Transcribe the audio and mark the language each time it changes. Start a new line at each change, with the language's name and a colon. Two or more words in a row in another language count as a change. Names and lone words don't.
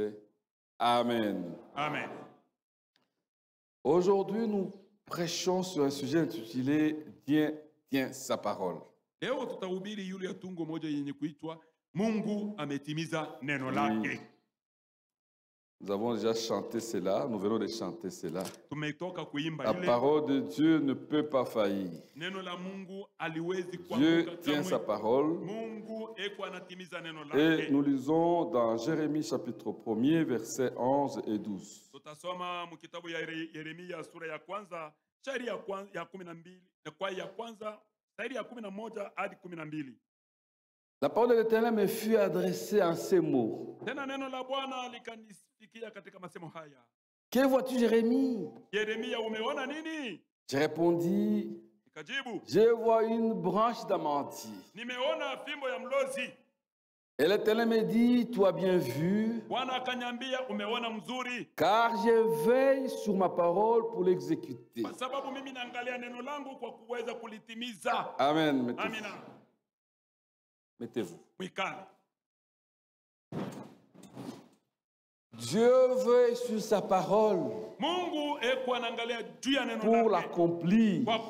French: Amen. Amen. Aujourd'hui, nous prêchons sur un sujet intitulé Dieu tient sa parole.
Swahili: Leo tutahubiri yule ya tungo moja yenye kuitwa Mungu ametimiza neno lake.
French: Nous avons déjà chanté cela, nous venons de chanter cela.
Swahili: Tumetoka kuimba
French: La
Swahili: ile.
French: parole de Dieu ne peut pas faillir.
Swahili: Neno la Mungu aliwezi
French: Dieu tient sa parole.
Swahili: Mungu eko anatimiza neno
French: Et
Swahili: lake.
French: nous lisons dans Jérémie chapitre 1er, versets 11 et 12.
Swahili: Tutasoma mu kitabu ya Yeremia sura ya kwanza, shairi ya 12 na kwa ya kwanza, shairi ya 11 hadi 12.
French: La parole de l'Éternel me fut adressée en ces mots.
Swahili: Tena neno la Bwana likanisikia katika masemo haya.
French: Que vois-tu, Jérémie?
Swahili: Yeremia, umeona nini?
French: Je répondis,
Swahili: Nikajibu,
French: je vois une branche d'amandier.
Swahili: nimeona fimbo ya mlozi.
French: Et l'Éternel me dit, tu as bien vu, car je veille sur ma parole pour l'exécuter. Amen. Mettez-vous. Dieu veille sur sa parole pour l'accomplir.